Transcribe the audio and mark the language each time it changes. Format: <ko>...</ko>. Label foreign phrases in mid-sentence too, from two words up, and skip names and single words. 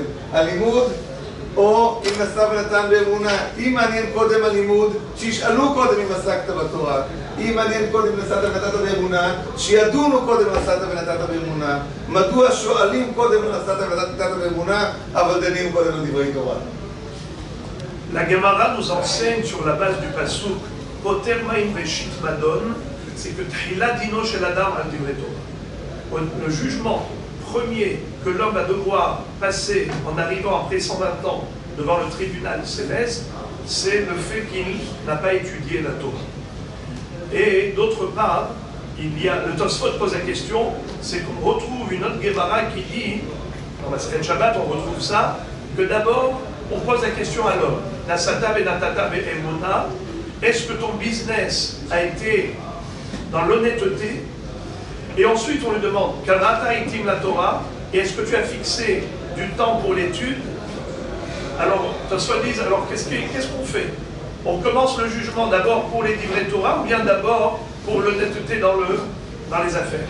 <he>הלימוד או אם נסע ונתן באמונה? אם מעניין קודם הלימוד, שישאלו קודם אם עסקת בתורה. אם מעניין קודם נסעת ונתת באמונה, שידונו קודם נסעת ונתת באמונה. מדוע שואלים קודם נסעת ונתת באמונה, אבל דנים קודם על דברי תורה?</he> <fr>La Gemara nous enseigne sur la base du pasuk</fr> <he>פוטר מים ראשית מדון,</he> <fr>c'est que</fr> <he>תחילת דינו של אדם על דברי תורה.</he> <fr>Le jugement premier que l'homme va devoir passer en arrivant après 120 ans devant le tribunal céleste, c'est le fait qu'il n'a pas étudié la Torah. Et d'autre part, le Tosfot pose la question, c'est qu'on retrouve une autre Gemara qui dit, dans la Sren Shabbat on retrouve ça, que d'abord on pose la question à l'homme,</fr> <he>נשאת ונתת באמונה,</he> <fr>est-ce que ton business a été dans l'honnêteté? Et ensuite on lui demande,</fr> <he>קבעת עתים לתורה,</he> <fr>et est-ce que tu as fixé du temps pour l'étude? Alors, Tosfot dit, alors qu'est-ce qu'on fait? On commence le jugement d'abord pour les livrets Torah ou bien d'abord pour l'honnêteté dans les affaires?</fr>